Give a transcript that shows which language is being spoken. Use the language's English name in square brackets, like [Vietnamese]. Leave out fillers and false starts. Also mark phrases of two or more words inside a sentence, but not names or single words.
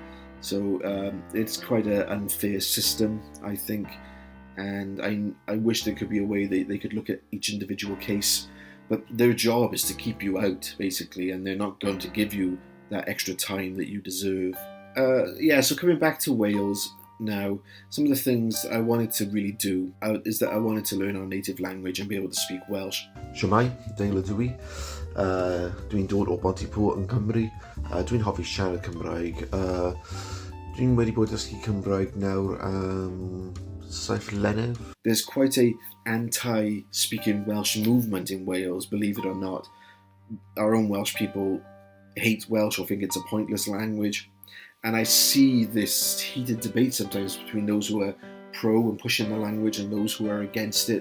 [English] So it's quite an unfair system, I think, and I wish there could be a way they could look at each individual case, but their job is to keep you out, basically, and they're not going to give you that extra time that you deserve. So coming back to Wales now, some of the things I wanted to really do is that I wanted to learn our native language and be able to speak Welsh. [Welsh] Siwmai, Deila dwi. Dwi'n dod o Pontypool yn Cymru. Dwi'n hoffi siarad Cymraeg. Dwi'n wedi bod dysgu Cymraeg nawr 7 mlynedd. [English] There's quite a anti-speaking Welsh movement in Wales, believe it or not. Our own Welsh people hate Welsh or think it's a pointless language. And I see this heated debate sometimes between those who are pro and pushing the language and those who are against it.